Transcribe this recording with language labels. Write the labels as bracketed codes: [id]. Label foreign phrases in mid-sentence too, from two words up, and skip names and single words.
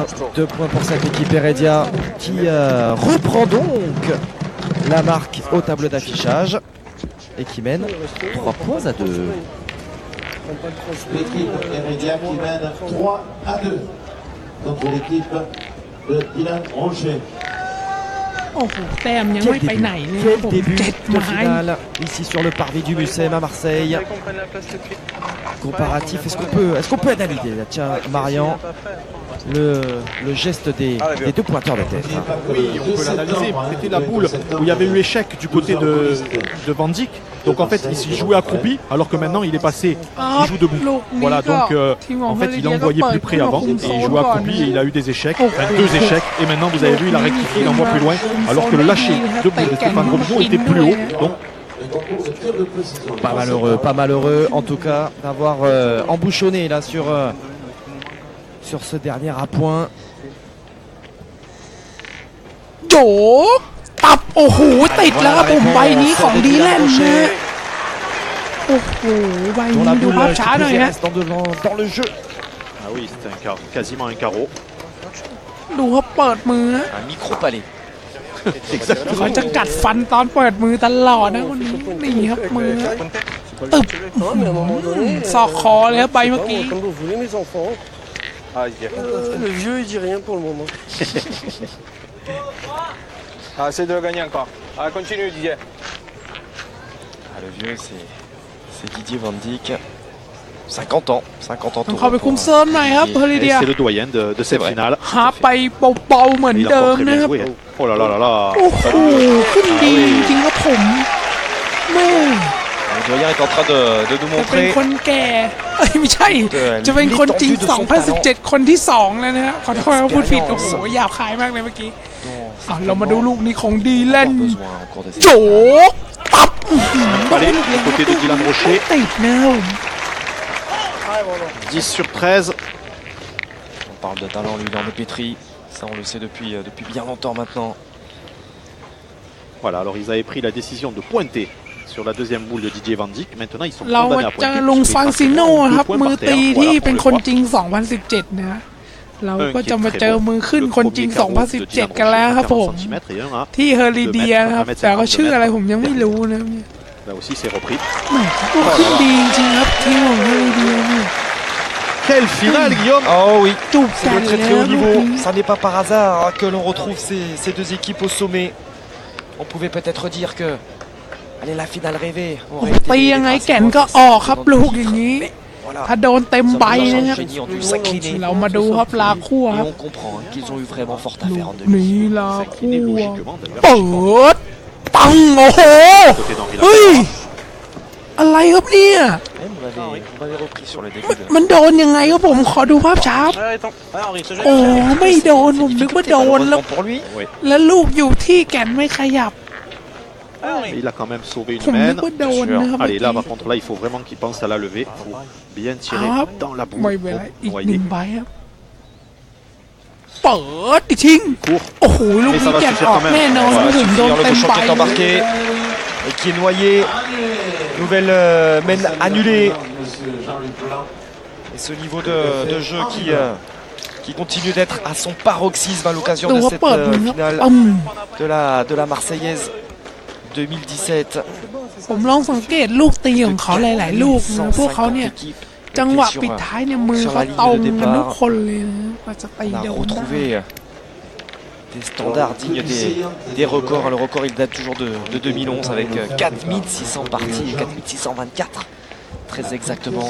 [fr] 2 points pour cette équipe Heredia qui reprend donc la marque au tableau d'affichage et qui mène 3 points à 2. L'équipe Heredia qui mène 3-2 contre l'équipe de Dylan Rocher. [th] โอ้โหแต้มยังไม่ไปไหนเลยครับ [fr] Quel [th] ผม [fr] début 7 de [th] ไม้ [fr] finale ici sur le parvis du Mucem à Marseille. Comparatif, est-ce qu'on peut analyser là, tiens, Marian, le geste des 2 pointeurs de tête. Oui, on peut l'analyser. C'était la boule où il y avait eu échec du côté de Van Dijk. Donc en fait, il jouait accroupi, alors que maintenant il est passé, il joue debout. Voilà, donc en fait, il a envoyé plus près avant et il jouait accroupi et il a eu des échecs, enfin 2 échecs. Et maintenant, vous avez vu, il a rectifié, il envoie plus loin, alors que le lâcher debout de Stéphane Robineau était plus haut. Donc pas malheureux en tout cas d'avoir embouchonné là sur ce dernier appoint. [th] โจตับโอ้โหติดแล้วครับผมใบนี้ของดีแลนด์นะโอ้โหใบ [fr] Dont [th] นี้ [fr] la [th] ดู [fr] boule [th] ภาพช้าหน่อย [fr] qui [th] ฮะ [fr] reste dans le jeu. ah oui, c'était quasiment un carreau. [th] ดูเขาเปิดมือฮะ [fr] Un micro-palais. [th] เขาจะกัดฟันตอนเปิดมือตลอดนะคนนี้นี่ครับมือตึบ [fr] Non, mais à un moment donné, [th] ศอกคอเลยครับใบเมื่อกี้ [fr] comme vous voulez, mes enfants. Ah, Le vieux, il dit rien pour le moment. essaie de le gagner encore. Ah, continue, Didier. Le vieux, c'est Didier Van Dijk. 50 ans [th] ต้องเข้าไปคุมเซิร์ฟหน่อยครับเฮลิ [fr] Et [th] เดีย [fr] c'est le doyen de cette finale. [th] หาไปเบาๆเหมือน [fr] Il a [th] เดิม [fr] encore très [th] นะ [fr] bien [th] ครับ [fr] joué. Hein. Oh là là là là. [th] โอ้โหขึ้นดีจริงๆครับผมแม่ [fr] Le doyen est en train de nous [th] จะเป็น [fr] montrer [th] คนแก่เอ้ยไม่ใช่ จะเป็นคนจริง 2017 คนที่ 2 แล้วนะฮะขอโทษครับพูดผิดโอ้โหหยาบคายมากเลยเมื่อกี้เรามาดูลูกนี้ของดีแลนด์ [fr] besoin au cours des [th] โจตับ [fr] Allez, du côté de Dylan Rocher. [th] ติดนะผม [fr] 10 sur 13. On parle de talent, lui, il en est pétri. Ça, on le sait depuis bien longtemps maintenant. Voilà, alors ils avaient pris la décision de pointer sur la deuxième boule de Didier Van Dijk. Maintenant, ils sont [th] เรา [fr] condamnés à [th] เจอ [fr] pointer. [th] ลุง [fr] puisque [th] ฟัง [fr] les [th] ซิโน่ [fr] pratiquants ont [th] ครับ [fr] 2 points [th] มือ [fr] par [th] ตี [fr] terre. [th] ที่ [fr] Voilà, [th] เป็น [fr] on [th] คน [fr] le [th] จริ [fr] voit. [th] ง 2017 นะ เราก็จะมาเจอมือขึ้นคนจริง 2017 กันแล้วครับผม ที่เฮอริเดียนะครับแต่ก็ชื่ออะไรผมยังไม่รู้นะ [fr] Là aussi, c'est repris. [th] แหม่ก็ขึ้นดีจริงครับทีมของเฮอริเดียนี่ [fr] Quelle finale, Guillaume! Oh oui, [th] จูบ [fr] c'est [th] กัน [fr] de très [th] แล้ [fr] très [th] ว [fr] haut [th] ลูก [fr] niveau. [th] นี้ [fr] Ça n'est pas par hasard que l'on retrouve ces 2 équipes au sommet. On pouvait peut-être dire que allez, la finale rêvée. [th] ตียังไงแก่นก็ออกครับลูกอย่างนี้ [fr] Voilà. [th] ถ้าโดนเต็มใบ [fr] Les [th] นะครับ [fr] génies ont dû s'incliner. [th] เรามาดูครับลาคั่ว [fr] Et [th] ครับ [fr] on comprend qu'ils ont eu vraiment fort à [th] ลู [fr] faire en [th] ก [fr] demi. [th] นี้ลา [fr] S'incliner [th] คั่ว [fr] logiquement, d'ailleurs. [th] เปิดปังโอ้โห [fr] Côté d'Henri [th] เฮ้ย [fr] Lafleur. [th] อะไรครับเนี่ย [fr] Même on m'avait repris sur le début. [th] มันโดนยังไงครับผมขอดูภาพช้า [fr] Henri, ce [th] โอ้ไม่โดนผมนึกว่าโดนแล้ว [fr] Malheureusement pour lui. Oui. [th] แล้วลูกอยู่ที่แก่นไม่ขยับ [fr] Il a quand même sauvé [th] ผม [fr] une [th] นึก [fr] main. [th] ว่าโดนนะครับ [fr] Allez, là, par contre, là, il faut vraiment qu'il pense à la lever. Il faut bien tirer Ah, dans la [th] ไม่ [fr] boule [th] เป็นไร [fr] pour [th] อีกห [fr] noyer. [th] นึ่งใบครับเปิดอีกทิ้ง [fr] Court. [th] โอ้โหลูกนี้แก่นออกแน่นอน [fr] Voilà, [th] ถึงโดน [fr] le [th] เต็ม [fr] cochon [th] ใบ [fr] qui est embarqué et qui est noyé. Nouvelle mène annulée. Et ce niveau de jeu qui continue d'être à son paroxysme à l'occasion [th] ดู [fr] de [th] ว่า [fr] cette [th] เปิดมือครับ [fr] finale อืม de la Marseillaise 2017. [th] ผมลองสังเกตลูกตีของเขาหลาย ๆ ลูกนะพวกเขาเนี่ย [fr] équipes. [th] จังหวะปิดท้ายเนี่ยมือเขาตรงกันทุกคนเลยนะว่าจะตี [fr] On [th] โด [fr] a [th] นได้ [fr] retrouvé des standards dignes des records. Le record il date toujours de 2011 avec 4600 parties et 4624 très exactement.